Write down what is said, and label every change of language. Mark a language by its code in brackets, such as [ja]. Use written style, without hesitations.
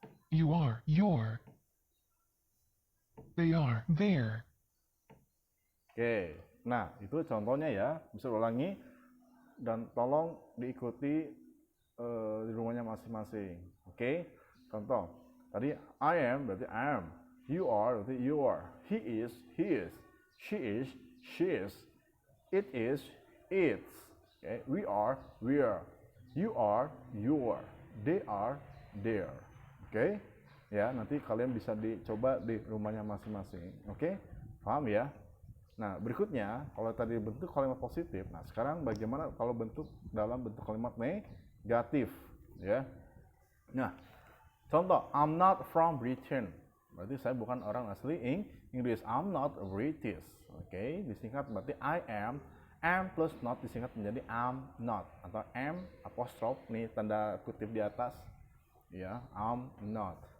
[en] You are, you're. They are, they're. [id] Oke, nah itu contohnya ya, bisa ulangi dan tolong diikuti di rumahnya masing-masing. [en] Oke, contoh tadi I am berarti I am, you are berarti you are, he is, she is, she is, it is, it's. Oke, we are, you are, they are, there. [id] Oke, ya nanti kalian bisa dicoba di rumahnya masing-masing. Oke, paham ya? Nah, berikutnya, kalau tadi bentuk kalimat positif, nah sekarang bagaimana kalau dalam bentuk kalimat negatif, ya. [en] Nah, contoh, I'm not from Britain. [id] Berarti saya bukan orang asli Inggris. [en] I'm not British. [id] Oke, disingkat berarti I am plus not disingkat menjadi I'm not. Atau am apostrof, nih tanda kutip di atas. Ya, I'm not.